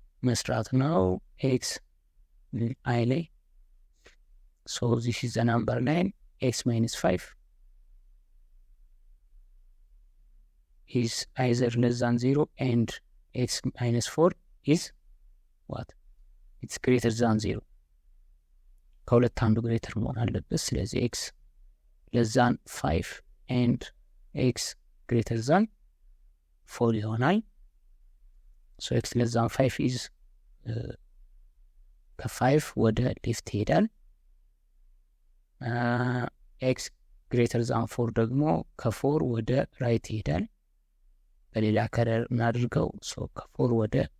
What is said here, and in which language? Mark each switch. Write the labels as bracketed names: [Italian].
[English] መስራት ነው። ኤክስ አይ ላይ ሶ ዚስ ኢዝ ዘ ናምበር ላይን ኤክስ ማይነስ 5 is either less than 0 and x minus 4 is what? It's greater than 0. [Amharic] ከሁለት አንዱ ግሬተር መሆን አለበት። ስለዚህ x less than 5 and x greater than 4 ይሆናል። ሶ ኤክስ ሌስ ዛን 5 ኢዝ ከ5 ወደ ሌፍት ይሄዳል። ኤክስ ግሬተር ዛን 4 ደግሞ ከ4 ወደ ራይት ይሄዳል። በሌላ ከለር እናድርገው። ሶ ከ4 ወደ